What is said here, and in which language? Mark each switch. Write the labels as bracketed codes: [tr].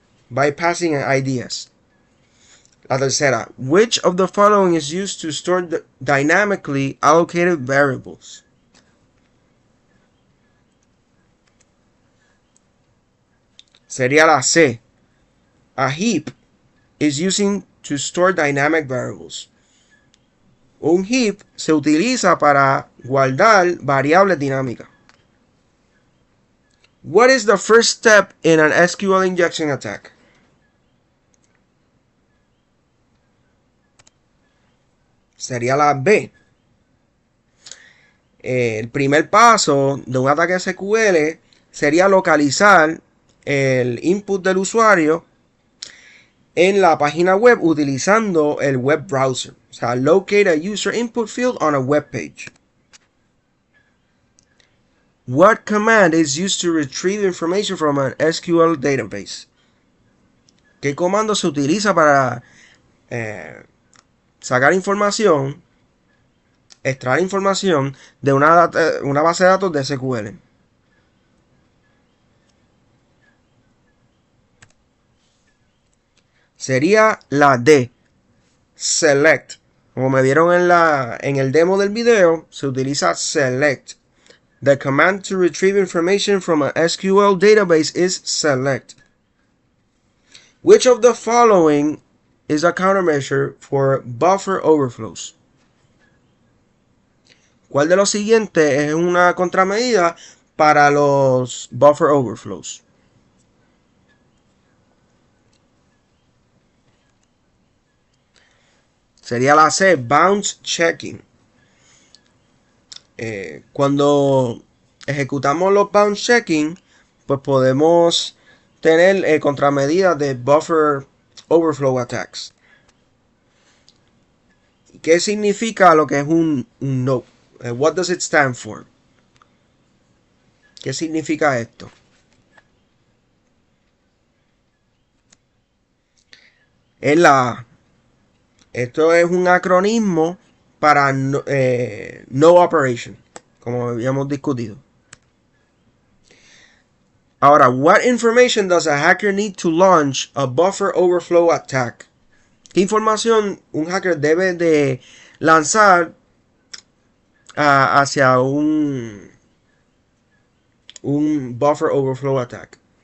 [en] Bypassing an IDS. La tercera, which of the following is used to store dynamically allocated variables? Sería la C. A heap is using to store dynamic variables. [es] Un heap se utiliza para guardar variables dinámicas. [en] What is the first step in an SQL injection attack? [es] Sería la B. El primer paso de un ataque SQL sería localizar el input del usuario en la página web utilizando el web browser. [en] O sea, locate a user input field on a web page. What command is used to retrieve information from an SQL database? [es] ¿Qué comando se utiliza para sacar información, extraer información de una base de datos de SQL? Sería la D, select. Como me vieron en el demo del video, se utiliza select. [en] The command to retrieve information from an SQL database is select. Which of the following is a countermeasure for buffer overflows? [es] ¿Cuál de los siguientes es una contramedida para los buffer overflows? Sería la C, bounce checking. Cuando ejecutamos los bounce checking, pues podemos tener contramedidas de buffer overflow attacks. ¿Qué significa lo que es un no? What does it stand for? ¿Qué significa esto? Es la A. Esto es un acronismo para no operation, como habíamos discutido. [en] Ahora, what information does a hacker need to launch a buffer overflow attack? [es] ¿Qué información un hacker debe de lanzar hacia un buffer overflow attack?